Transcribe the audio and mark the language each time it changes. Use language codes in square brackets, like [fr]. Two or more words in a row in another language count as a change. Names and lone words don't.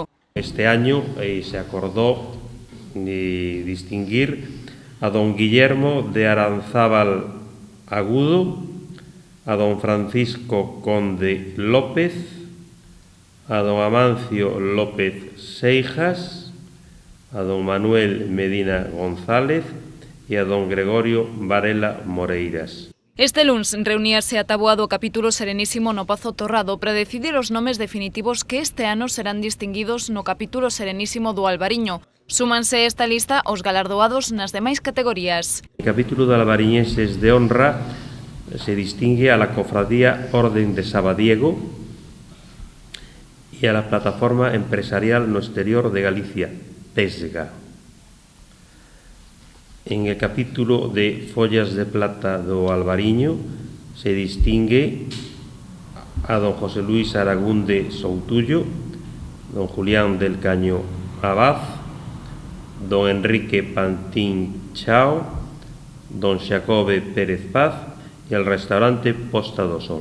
[es] Este año se acordó de distinguir a don Guillermo de Aranzábal Agudo, a don Francisco Conde López, a don Amancio López Seijas, a don Manuel Medina González e a don Gregorio Varela Moreiras. [gl] Este luns reuníase ataboado o capítulo Serenísimo no Pazo Torrado para decidir os nomes definitivos que este ano serán distinguidos no capítulo Serenísimo do Albariño. Súmanse a esta lista os galardoados nas demais categorías. [es] El capítulo de albariñenses de honra se distingue a la Cofradía Orden de Sabadiego y a la Plataforma Empresarial no Exterior de Galicia, TESGA. En el capítulo de Follas de Plata do Albariño se distingue a don José Luis Aragunde Soutullo, don Julián del Caño Abad, don Enrique Pantín Chao, don Xacobe Pérez Paz e el restaurante Posta do Sol.